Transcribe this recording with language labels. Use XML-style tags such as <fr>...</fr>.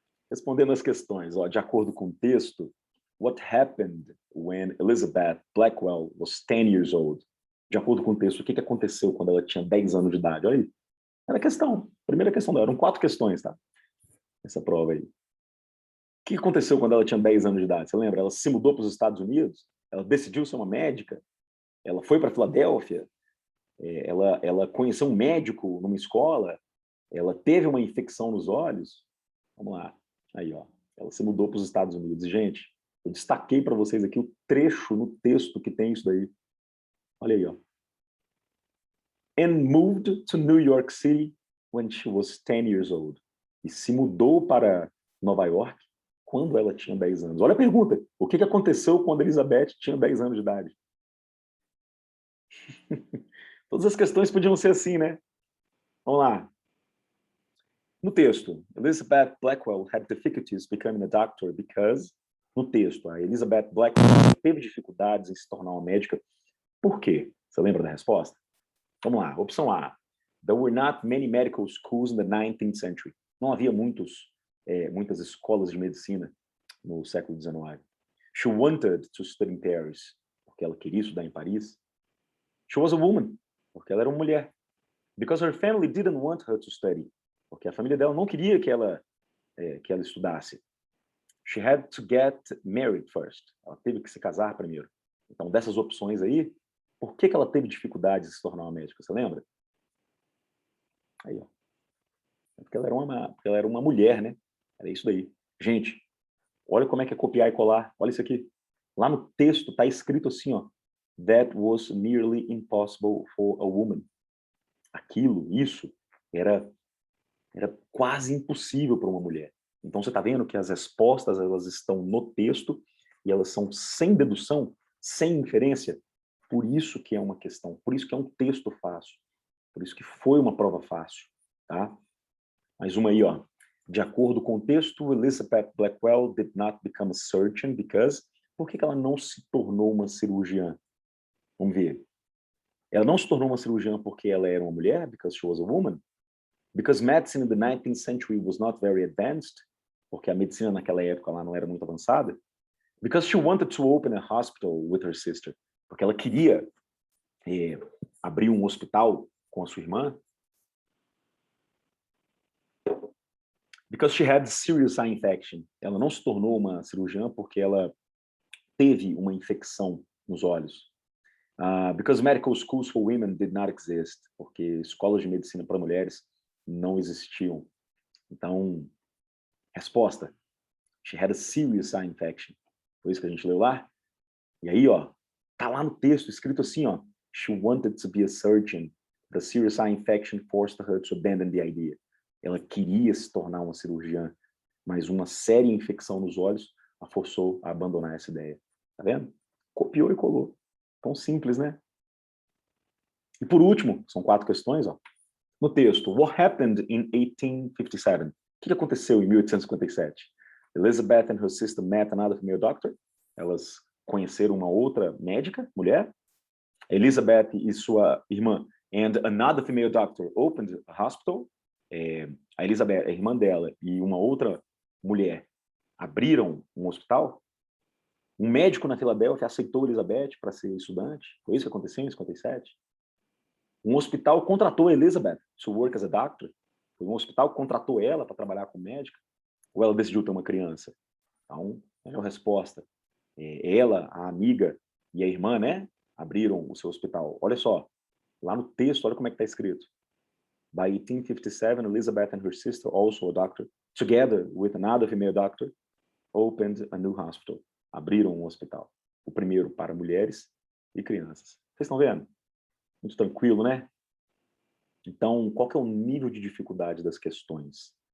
<pt>Respondendo as questões, ó, de acordo com o texto,</pt> <en>what happened when Elizabeth Blackwell was 10 years old?</en> <pt>De acordo com o texto, o que aconteceu quando ela tinha 10 anos de idade? Olha aí. Era a questão. Primeira questão dela. Eram 4 questões, tá? Essa prova aí. O que aconteceu quando ela tinha 10 anos de idade? Você lembra? Ela se mudou para os Estados Unidos? Ela decidiu ser uma médica? Ela foi para Filadélfia? Ela conheceu um médico numa escola? Ela teve uma infecção nos olhos? Vamos lá. Aí, ó. Ela se mudou para os Estados Unidos. Gente, eu destaquei para vocês aqui o trecho no texto que tem isso daí. Olha aí, ó.</pt> <en>And moved to New York City when she was 10 years old.</en> <pt>E se mudou para Nova York quando ela tinha 10 anos. Olha a pergunta. O que aconteceu quando Elizabeth tinha 10 anos de idade? Todas as questões podiam ser assim, né? Vamos lá. No texto,</pt> <en>Elizabeth Blackwell had difficulties becoming a doctor because...</en> <pt>No texto, a Elizabeth Blackwell teve dificuldades em se tornar uma médica. Por quê? Você lembra da resposta? Vamos lá. Opção A.</pt> <en>There were not many medical schools in the 19th century.</en> <pt>Não havia muitas escolas de medicina no século XIX.</pt> <en>She wanted to study in Paris,</en> <pt>porque ela queria estudar em Paris.</pt> <en>She was a woman,</en> <pt>porque ela era uma mulher.</pt> <en>Because her family didn't want her to study.</en> <pt>Porque a família dela não queria que ela estudasse.</pt> <en>She had to get married first.</en> <pt>Ela teve que se casar primeiro. Então, dessas opções aí, por que ela teve dificuldade de se tornar uma médica? Você lembra? Aí, ó. Porque ela era uma mulher, né? Era isso daí. Gente, olha como é que é copiar e colar. Olha isso aqui. Lá no texto está escrito assim, ó.</pt> <en>That was nearly impossible for a woman.</en> <pt>Isso, era quase impossível para uma mulher. Então, você está vendo que as respostas elas estão no texto e elas são sem dedução, sem inferência. Por isso que é uma questão, por isso que é um texto fácil, por isso que foi uma prova fácil. Tá? Mais uma aí, ó. De acordo com o texto,</pt> <en>Elizabeth Blackwell did not become a surgeon because...</en> <pt>Por que ela não se tornou uma cirurgiã? Vamos ver. Ela não se tornou uma cirurgiã porque ela era uma mulher,</pt> <en>because she was a woman. Because medicine in the 19th century was not very advanced,</en> <pt>porque a medicina naquela época lá não era muito avançada.</pt> <en>Because she wanted to open a hospital with her sister,</en> <pt>porque ela queria abrir um hospital com a sua irmã.</pt> <en>Because she had serious eye infection.</en> <pt>Ela não se tornou uma cirurgiã porque ela teve uma infecção nos olhos.</pt> <en>Because medical schools for women did not exist,</en> <pt>porque escolas de medicina para mulheres não existiam. Então, resposta,</pt> <en>she had a serious eye infection.</en> <pt>Foi isso que a gente leu lá? E aí, ó, tá lá no texto, escrito assim, ó,</pt> <en>she wanted to be a surgeon. The serious eye infection forced her to abandon the idea.</en> <pt>Ela queria se tornar uma cirurgiã, mas uma séria infecção nos olhos a forçou a abandonar essa ideia. Tá vendo? Copiou e colou. Tão simples, né? E por último, são 4 questões, ó. No texto,</pt> <en>what happened in 1857?</en> <pt>O que aconteceu em 1857?</pt> <en>Elizabeth and her sister met another female doctor.</en> <pt>Elas conheceram uma outra médica, mulher. Elizabeth e sua irmã</pt> <en>and another female doctor opened a hospital.</en> <pt>A Elizabeth, a irmã dela, e uma outra mulher abriram um hospital. Um médico na Filadélfia aceitou Elizabeth para ser estudante. Foi isso que aconteceu em 57. Um hospital contratou Elizabeth</pt> <en>to work as a doctor.</en> <pt>Foi um hospital que contratou ela para trabalhar como médica. Ou ela decidiu ter uma criança? Então, é a resposta. Ela, a amiga e a irmã, né, abriram o seu hospital. Olha só, lá no texto, olha como é que está escrito.</pt> <en>By 1857, Elizabeth and her sister, also a doctor, together with another female doctor, opened a new hospital.</en> <pt>Abriram um hospital. O primeiro para mulheres e crianças. Vocês estão vendo? Muito tranquilo, né? Então, qual que é o nível de dificuldade das questões?</pt>